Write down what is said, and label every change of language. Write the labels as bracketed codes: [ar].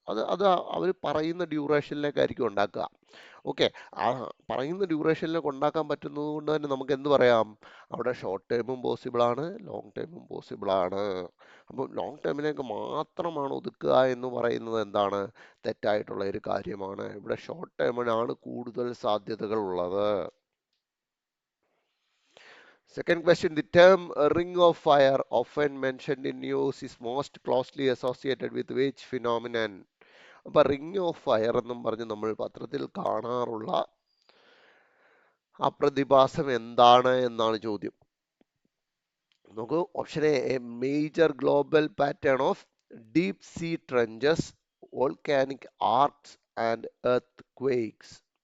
[ml] അത് അവർ പറയുന്ന ഡ്യൂറേഷനിലേക്കായിരിക്കും ഉണ്ടാക്കുക. ഓക്കെ, ആ പറയുന്ന ഡ്യൂറേഷനിലേക്ക് ഉണ്ടാക്കാൻ പറ്റുന്നത് കൊണ്ട് തന്നെ നമുക്ക് എന്ത് പറയാം, അവിടെ ഷോർട്ട് ടേമും പോസിബിൾ ആണ്, ലോങ് ടേമും പോസിബിൾ ആണ്. അപ്പോൾ ലോങ് ടേമിലേക്ക് മാത്രമാണ് ഒതുക്കുക എന്ന് പറയുന്നത് എന്താണ്, തെറ്റായിട്ടുള്ള ഒരു കാര്യമാണ്. ഇവിടെ ഷോർട്ട് ടേമിനാണ് കൂടുതൽ സാധ്യതകൾ ഉള്ളത്. [en] Second question, the term ring of fire often mentioned in news is most closely associated with which phenomenon? [ml] അപ്പൊ റിംഗ് ഓഫ് ഫയർ എന്നും പറഞ്ഞ് നമ്മൾ പത്രത്തിൽ കാണാറുള്ള ആ പ്രതിഭാസം എന്താണ് എന്നാണ് ചോദ്യം. [en] നോക്കൂ, option A major global pattern of deep sea trenches, volcanic arcs and earthquakes.